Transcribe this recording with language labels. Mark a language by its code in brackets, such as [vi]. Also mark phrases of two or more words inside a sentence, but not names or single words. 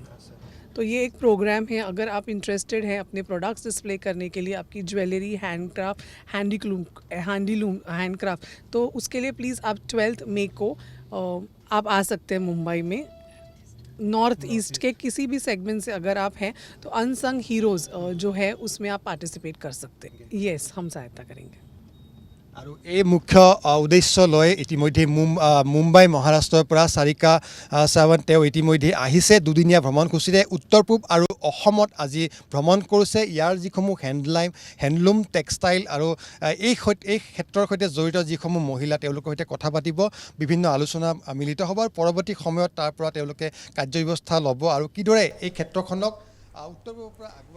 [hi] तो ये एक प्रोग्राम है, अगर आप इंटरेस्टेड हैं अपने प्रोडक्ट्स डिस्प्ले करने के लिए, आपकी ज्वेलरी, हैंडक्राफ्ट, [en] handloom handcraft, [hi] तो उसके लिए प्लीज़ आप 12 मई को आप आ सकते हैं मुंबई में। नॉर्थ ईस्ट के किसी भी सेगमेंट से अगर आप हैं तो [en] unsung heroes [hi] जो है उसमें आप पार्टिसिपेट कर सकते हैं। येस, हम सहायता करेंगे। [as] আৰু এই মুখ্য উদ্দেশ্য লৈ ইতিমধ্যে মুম্বাই মহাৰাষ্ট্ৰৰ পৰা চাৰিকা সাৱন্ত তেওঁ ইতিমধ্যে আহিছে দুদিনীয়া ভ্ৰমণসূচীৰে উত্তৰ পূব আৰু অসমত আজি ভ্ৰমণ কৰিছে। ইয়াৰ যিসমূহ [en] handloom textile [as] আৰু এই ক্ষেত্ৰৰ সৈতে জড়িত যিসমূহ মহিলা তেওঁলোকৰ সৈতে কথা পাতিব, বিভিন্ন আলোচনা মিলিত হ'ব আৰু পৰৱৰ্তী সময়ত তাৰ পৰা তেওঁলোকে কাৰ্যব্যৱস্থা ল'ব আৰু কিদৰে এই ক্ষেত্ৰখনক উত্তৰ পূবৰ পৰা আগুৱাই